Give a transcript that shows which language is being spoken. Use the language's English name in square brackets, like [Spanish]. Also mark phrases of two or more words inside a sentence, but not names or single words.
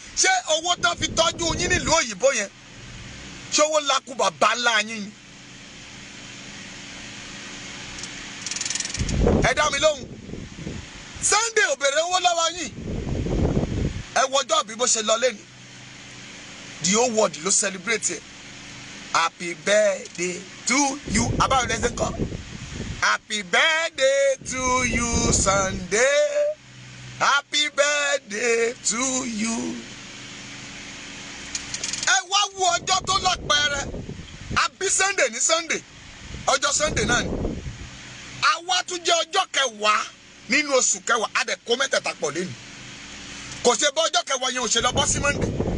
[Yoruba] Ṣé owó tán fi tọ́jú yín nílùú òyìnbó yẹn? Ṣé owó ńlá kú bàbá ńlá yín ni? Ẹ dá mi lóhùn. Sunday ò béèrè owó lọ́wọ́ yín. Ẹ wo ọjọ́ bí bó ṣe lọ lénìí. [English] The whole world ló celebrate ẹ. Happy birthday to you. [Yoruba] Àbáwọ̀ lẹ́sẹ̀ kọ́. [English] Happy birthday to you, Sunday. Happy birthday to you. [Yoruba] Ẹ wá wo ọjọ́ tó lápẹẹrẹ. A bí Sunday ní Sunday. Ọjọ́ Sunday náà ni. A wá tún jẹ́ ọjọ́ kẹwàá nínú oṣù kẹwàá. A dẹ̀ kó mẹ́tẹ̀ẹ̀ta pọ̀ lénìí. Kò ṣe bọ́ ọjọ́ kẹwàá yẹn ò ṣe lọ bọ́ sí Monday.